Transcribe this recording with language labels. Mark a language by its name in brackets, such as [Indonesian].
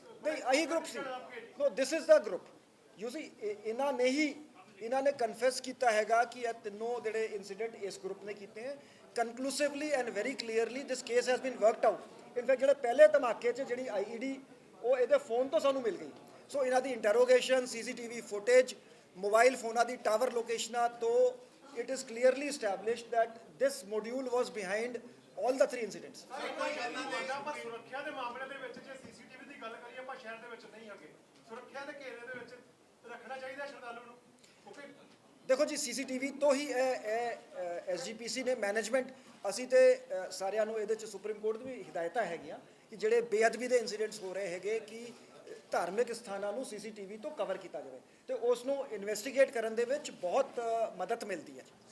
[Punjabi] ਨਹੀਂ, ਇਹੀ group ਸੀ। [English] No, this is the group. You see [Punjabi] ਇਹਨਾਂ ਨੇ ਕਨਫੈਸ ਕੀਤਾ ਹੈਗਾ ਕਿ ਇਹ ਤਿੰਨੋਂ ਜਿਹੜੇ ਇਨਸੀਡੈਂਟ ਇਸ ਗਰੁੱਪ ਨੇ ਕੀਤੇ ਹੈ। [English] Conclusively and very clearly this case has been worked out. [Punjabi] In fact ਜਿਹੜੇ ਪਹਿਲੇ ਧਮਾਕੇ 'ਚ ਜਿਹੜੀ IED ਉਹ ਇਹਦੇ ਫੋਨ ਤੋਂ ਸਾਨੂੰ ਮਿਲ ਗਈ। ਸੋ ਇਹਨਾਂ ਦੀ ਇੰਟਰੋਗੇਸ਼ਨ, CCTV ਫੁਟੇਜ, ਮੋਬਾਈਲ ਫੋਨਾਂ ਦੀ ਟਾਵਰ ਲੋਕੇਸ਼ਨਾਂ ਤੋਂ [English] it is clearly established that this module was behind all the three incidents. [Punjabi] ਪਰ ਸੁਰੱਖਿਆ ਦੇ ਮਾਮਲੇ ਦੇ ਵਿੱਚ ਜੇ CCTV ਦੀ ਗੱਲ ਕਰੀਏ, ਆਪਾਂ ਸ਼ਹਿਰ ਦੇ ਵਿੱਚ ਨਹੀਂ ਹੈਗੇ, ਸੁਰੱਖਿਆ ਦੇ ਘੇਰੇ ਦੇ ਵਿੱਚ ਰੱਖਣਾ ਚਾਹੀਦਾ ਸ਼ਰਧਾਲੂ ਨੂੰ। ਓਕੇ, ਦੇਖੋ ਜੀ CCTV ਤੋਂ ਹੀ SGPC ਨੇ ਮੈਨੇਜਮੈਂਟ, ਅਸੀਂ ਤੇ ਸਾਰਿਆਂ ਨੂੰ ਇਹਦੇ 'ਚ ਸੁਪਰੀਮ ਕੋਰਟ ਦੀ ਵੀ ਹਦਾਇਤਾਂ ਹੈਗੀਆਂ ਕਿ ਜਿਹੜੇ ਬੇਅਦਬੀ ਦੇ ਇਨਸੀਡੈਂਟਸ ਹੋ ਰਹੇ ਹੈਗੇ ਕਿ ਧਾਰਮਿਕ ਸਥਾਨਾਂ ਨੂੰ CCTV ਤੋਂ ਕਵਰ ਕੀਤਾ ਜਾਵੇ ਤੇ ਉਸ ਨੂੰ ਇਨਵੈਸਟੀਗੇਟ ਕਰਨ ਦੇ ਵਿੱਚ ਬਹੁਤ ਮਦਦ ਮਿਲਦੀ ਹੈ।